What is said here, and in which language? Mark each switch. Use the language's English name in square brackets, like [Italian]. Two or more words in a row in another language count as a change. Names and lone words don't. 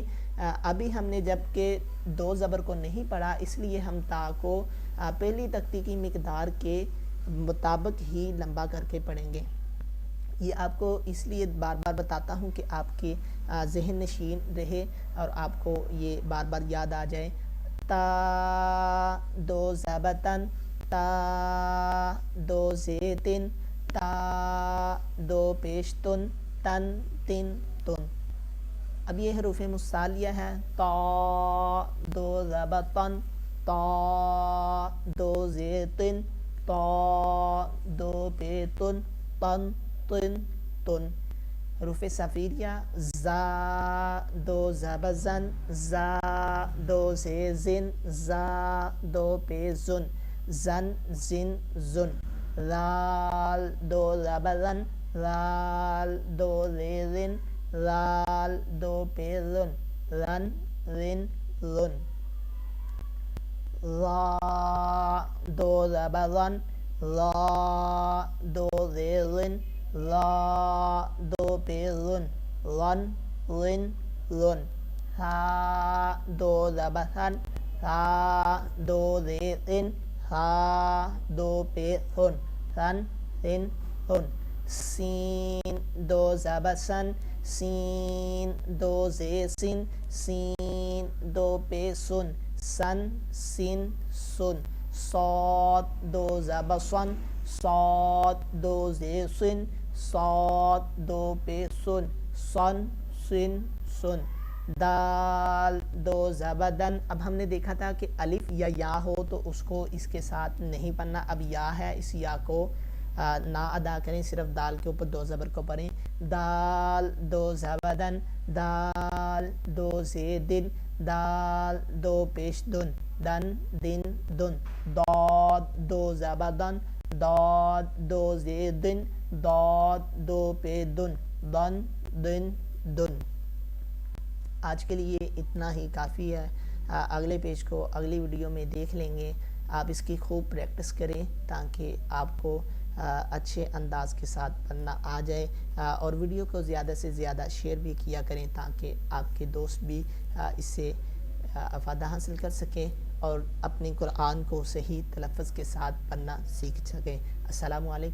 [Urdu] ابھی ہم نے جب کہ 2 زبر کو نہیں پڑھا اس لیے ہم تا کو پہلی تختی کی مقدار کے مطابق ہی لمبا کر کے پڑھیں گے۔ یہ آپ کو اس لیے بار بار بتاتا ہوں کہ آپ کے ذہن نشین رہے اور آپ کو یہ بار بار یاد آ جائے۔ تا 2 زبر تن، تا 2 زیر تن، تا 2 پیش تن، تن تن تن۔ اب یہ حروف مصالیہ ہے۔ تا 2 زبر تن، تا 2 زیر تن، تا 2 پیش تن، تن تن تن۔ حروف صفیریہ۔ زا 2 زبر زن، زا 2 زیر زن، زا 2 پیش زن، زن زن زن۔ رال 2 زبر رن، رال 2 زیر رن، رال 2 پیش رن، رن رن رن۔ را 2 زبر رن، را 2 زیر رن، را 2 پیش رن، رن رن رن۔ ہا 2 زبر ہن، ہا 2 زیر ان، ہا 2 پیش ہن، ہن ہن ہن۔ سین 2 زبر سن، سین 2 زیر سن، سین 2 پیش سن، سن سن سن۔ صاد 2 زبر سن، صاد 2 زیر سن، صاد 2 پیش سن، سن سن سن۔ دال دو زبدن. اب ہم نے دیکھا تھا کہ الف یا یا ہو تو اس کو اس کے ساتھ نہیں پڑھنا. اب یا ہے، اس یا کو نہ ادا کریں، صرف دال کے اوپر دو زبر کو پڑھیں. دال دو زبدن، دال دو زیدن، دال دو پیش دن، دن دن دن. داد دو زبدن، داد دو زیدن، داد دو پے دن، دن دن دن. آج کے لیے اتنا ہی کافی ہے. اگلے پیج کو اگلی ویڈیو میں دیکھ لیں گے. آپ اس کی خوب پریکٹس کریں تاکہ آپ کو اچھے انداز کے ساتھ پڑھنا آ جائے، اور ویڈیو کو زیادہ سے زیادہ شیئر بھی کیا کریں تاکہ آپ کے دوست بھی اس سے افادہ حاصل کر سکیں اور اپنے قرآن کو صحیح تلفظ کے ساتھ پڑھنا سیکھ سکیں.